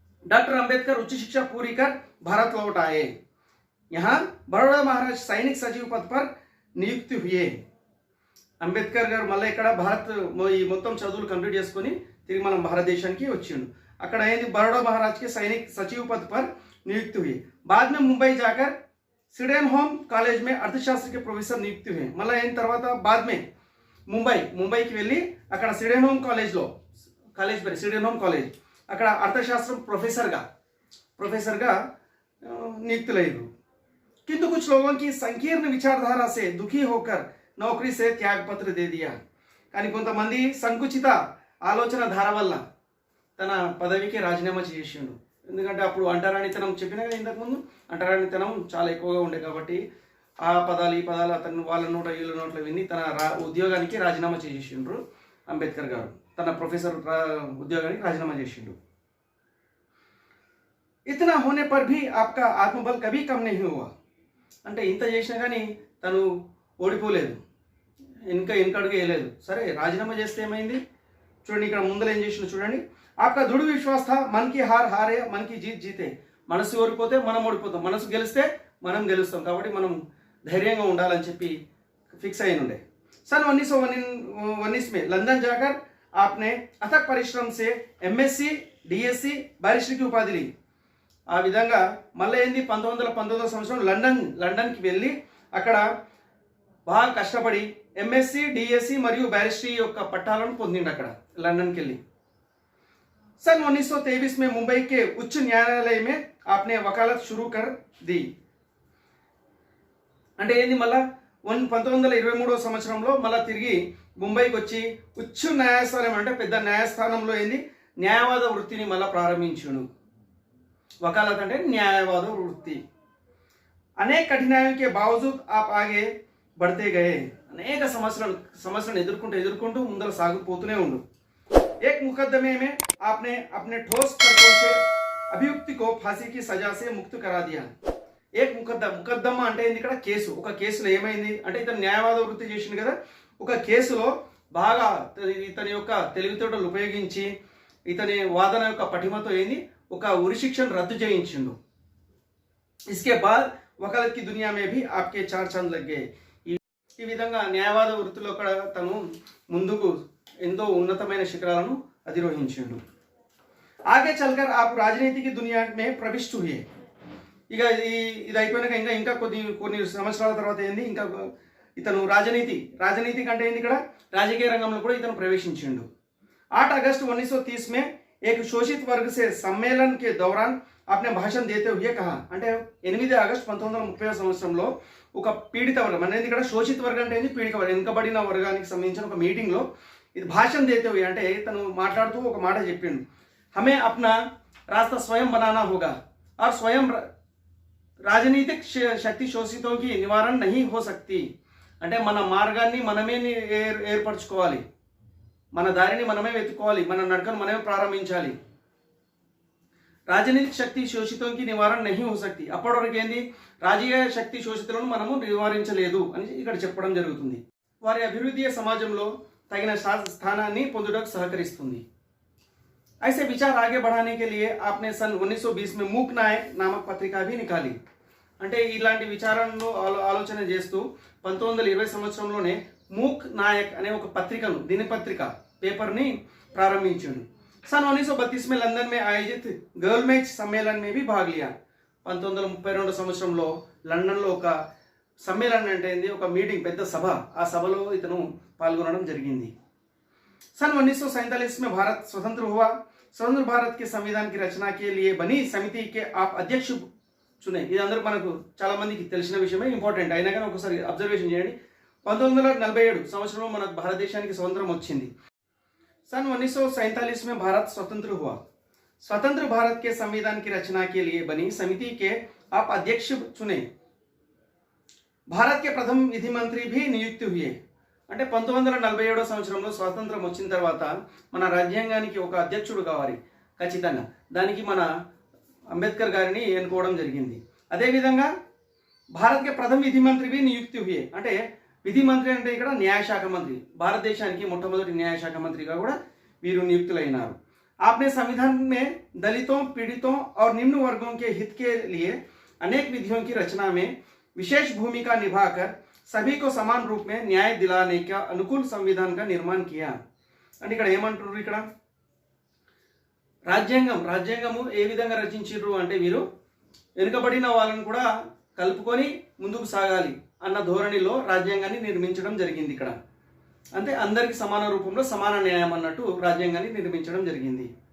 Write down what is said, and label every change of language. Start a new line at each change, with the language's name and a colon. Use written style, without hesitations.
Hindi: Doctor Ambedkar उच्च शिक्षा पूरी कर भारत लौट आए. यहाँ बड़ौदा महाराज सैनिक सचिव पद पर नियुक्त हुए.
Telugu: అంబేద్కర్ గారు మళ్ళీ ఇక్కడ భారత్ ఈ మొత్తం చదువులు కంప్లీట్ చేసుకొని తిరిగి మనం భారతదేశానికి వచ్చిండు. అక్కడ ఏంది,
Hindi: बड़ौदा महाराज के सैनिक सचिव पद पर नियुक्त हुए. बाद में मुंबई जाकर सिडेनहोम कॉलेज में अर्थशास्त्र के प्रोफेसर नियुक्त हुए.
Telugu: మళ్ళీ అయిన తర్వాత
Hindi: बाद में
Telugu: ముంబైకి వెళ్ళి అక్కడ సిడెన్హోమ్ కాలేజ్లో, కాలేజ్ పేరు సిడెన్హోమ్ కాలేజ్, అక్కడ అర్థశాస్త్రం ప్రొఫెసర్గా నియుక్తులయ్యారు.
Hindi: किंतु कुछ लोगों की संकीर्ण विचारधारा से दुखी होकर नौकरी से त्याग पत्र दे दिया.
Telugu: కానీ కొంతమంది సంకుచిత ఆలోచన ధార వల్ల తన పదవికి రాజీనామా చేసిండు. ఎందుకంటే అప్పుడు అంటరానితనం చెప్పినా కదా ఇంతకుముందు, అంటరానితనం చాలా ఎక్కువగా ఉండే కాబట్టి ఆ పదాలు ఈ పదాలు అతను వాళ్ళ నోట వీళ్ళ నోట్ల విని తన ఉద్యోగానికి రాజీనామా చేసిండ్రు. అంబేద్కర్ గారు తన ప్రొఫెసర్ ఉద్యోగానికి రాజీనామా చేసిండు.
Hindi: इतना होने पर भी आपका आत्मबल कभी कम नहीं हुआ.
Telugu: అంటే ఇంత చేసినా కానీ తను ఓడిపోలేదు, వెనకడుగు వేయలేదు. సరే రాజీనామా చేస్తే ఏమైంది చూడండి, ఇక్కడ ముందర ఏం చేసిన చూడండి.
Hindi: आपका दृढ़ विश्वास था, मन की हार हारे मन की जीत जीते.
Telugu: మనసు ఓడిపోతే మనం ఓడిపోతాం, మనసు గెలిస్తే మనం గెలుస్తాం. కాబట్టి మనం ధైర్యంగా ఉండాలని చెప్పి ఫిక్స్ అయిన ఉండే.
Hindi: सन 1919 में लंदन जाकर आपने अथक परिश्रम से एमएससी डीएससी बैरिस्टर की उपाधि ली.
Telugu: ఆ విధంగా మళ్ళీ ఏంది 1919 సంవత్సరం లండన్కి వెళ్ళి అక్కడ బాగా కష్టపడి ఎంఎస్సి డిఎస్సి మరియు బ్యారిస్టరీ యొక్క పట్టాలను పొందిండు అక్కడ లండన్కి వెళ్ళి.
Hindi: सन 1923 में मुंबई के उच्च न्यायालय में आपने वकालत शुरू कर दी.
Telugu: అంటే ఏంది మళ్ళా 1923 సంవత్సరంలో మళ్ళీ తిరిగి ముంబైకి వచ్చి ఉచ్చ న్యాయస్థానం అంటే పెద్ద న్యాయస్థానంలో ఏంది న్యాయవాద వృత్తిని మళ్ళీ ప్రారంభించును. वकालत అంటే న్యాయవాద వృత్తి.
Hindi: అనేక కఠినాయోं के बावजूद आप आगे बढ़ते गए.
Telugu: అనేక సమస్యలను ఎదుర్కొంటూ ముందర సాగిపోతూనే ఉండు.
Hindi: एक मुकदमे में आपने अपने ठोस तर्कों से अभियुक्ति को फांसी की सजा से मुक्त करा दिया.
Telugu: एक मुकద్దమా అంటే ఇక్కడ కేసు. ఒక కేసులో ఏమైంది అంటే ఇతను న్యాయవాద వృత్తి చేసిండు కదా, ఒక కేసులో బాగా ఇతని యొక్క తెలివితేటలు ఉపయోగించి ఇతని వాదన యొక్క పటిమతో ఏంది ఒక ఉరి శిక్షను రద్దు చేయించిండు.
Hindi: इसके बाद वकालत की दुनिया में भी आपके चार चांद लग गए.
Telugu: ఈ విధంగా న్యాయవాద వృత్తిలో కూడా తను ముందుకు ఎంతో ఉన్నతమైన శిఖరాలను అధిరోహించిండు.
Hindi: आगे चलकर आप राजनीति की दुनिया में प्रविष्ट हुए.
Telugu: ఇక ఇది అయిపోయినాక ఇంకా కొన్ని సంవత్సరాల తర్వాత ఏంది ఇంకా ఇతను రాజనీతి కంటే ఏంది ఇక్కడ రాజకీయ రంగంలో కూడా ఇతను ప్రవేశించిండు.
Hindi: 8 अगस्त 1930 में एक शोषित वर्ग से सम्मेलन के दौरान आपने भाषण देते हुए कहा.
Telugu: అంటే 8 ఆగస్టు 1930 సంవత్సరంలో ఒక పీడిత వర్గం అనేది ఇక్కడ శోషిత వర్గం అంటే ఏంది పీడిత వర్గం వెనుకబడిన వర్గానికి సంబంధించిన ఒక మీటింగ్లో ఇది
Hindi: భాషण देते हुए
Telugu: అంటే తను మాట్లాడుతూ ఒక మాట చెప్పిండు,
Hindi: हमें अपना रास्ता स्वयं बनाना होगा और स्वयं राजनीतिक शक्ति शोषितों की निवारण नहीं हो सकती.
Telugu: అంటే మన మార్గాన్ని మనమే ఏర్పరచుకోవాలి, మన దారిని మనమే వెతుక్కోవాలి, మన నడకను మనమే ప్రారంభించాలి.
Hindi: రాజనీతిక శక్తి శోషితంకి నివారణ నహీ హో సక్తి.
Telugu: అప్పటి వరకు ఏంది, రాజకీయ శక్తి శోషితులను మనము నివారించలేదు అని ఇక్కడ చెప్పడం జరుగుతుంది. వారి అభివృద్ధి సమాజంలో తగిన స్థానాన్ని పొందుటకు సహకరిస్తుంది.
Hindi: ऐसे विचार आगे बढ़ाने के लिए आपने सन 1920 में मूक नायक नामक पत्रिका भी निकाली.
Telugu: అంటే ఇలాంటి విచారణను ఆలోచన చేస్తూ 1920 సంవత్సరంలోనే మూక్ నాయక్ అనే ఒక పత్రికను, దినపత్రిక పేపర్ని ప్రారంభించాడు.
Hindi: सन 1932 में लंदन में आयोजित गर्ल मैच सम्मेलन में भी भाग लिया.
Telugu: 1932 సంవత్సరంలో లండన్లో ఒక సమ్మేళనం అంటే ఏంది, ఒక మీటింగ్, పెద్ద సభ, ఆ సభలో ఇతను పాల్గొనడం జరిగింది.
Hindi: सन 1947 में भारत स्वतंत्र हुआ. स्वतंत्र भारत के संविधान की रचना के लिए बनी समिति के आप अध्यक्ष चुने.
Telugu: ఇది అందరూ మనకు చాలా మందికి తెలిసిన విషయమే, ఇంపార్టెంట్ అయినా కానీ ఒకసారి అబ్జర్వేషన్ చేయండి. 1947 సంవత్సరంలో మన భారతదేశానికి స్వతంత్రం వచ్చింది.
Hindi: सन 1947 में भारत स्वतंत्र हुआ. स्वतंत्र भारत के संविधान की रचना के लिए बनी समिति के आप अध्यक्ष चुने. भारत के प्रथम विधि मंत्री भी नियुक्त हुए.
Telugu: అంటే 1947 సంవత్సరంలో స్వాతంత్రం వచ్చిన తర్వాత మన రాజ్యాంగానికి ఒక అధ్యక్షుడు కావాలి ఖచ్చితంగా. దానికి మన అంబేద్కర్ గారిని ఎన్నుకోవడం జరిగింది. అదేవిధంగా
Hindi: భారత్ కే ప్రథమ విధి మంత్రి भी नियुक्त हुए.
Telugu: అంటే విధి మంత్రి అంటే ఇక్కడ న్యాయశాఖ మంత్రి, భారతదేశానికి మొట్టమొదటి న్యాయశాఖ మంత్రిగా కూడా వీరు నియుక్తులైనారు.
Hindi: आपने संविधान में दलितों, पीड़ितों और निम्न वर्गों के हित के लिए अनेक विधियों की रचना में विशेष भूमिका निभाकर सभी को समान रूप में न्याय दिलाने का अनुकूल संविधान का निर्माण किया.
Telugu: అంటే ఇక్కడ ఏమంటారు, ఇక్కడ రాజ్యాంగము ఏ విధంగా రచించారు అంటే వీరు వెనుకబడిన వాళ్ళని కూడా కలుపుకొని ముందుకు సాగాలి అన్న ధోరణిలో రాజ్యాంగాన్ని నిర్మించడం జరిగింది. ఇక్కడ అంటే అందరికి సమాన రూపంలో సమాన న్యాయం అన్నట్టు రాజ్యాంగాన్ని నిర్మించడం జరిగింది.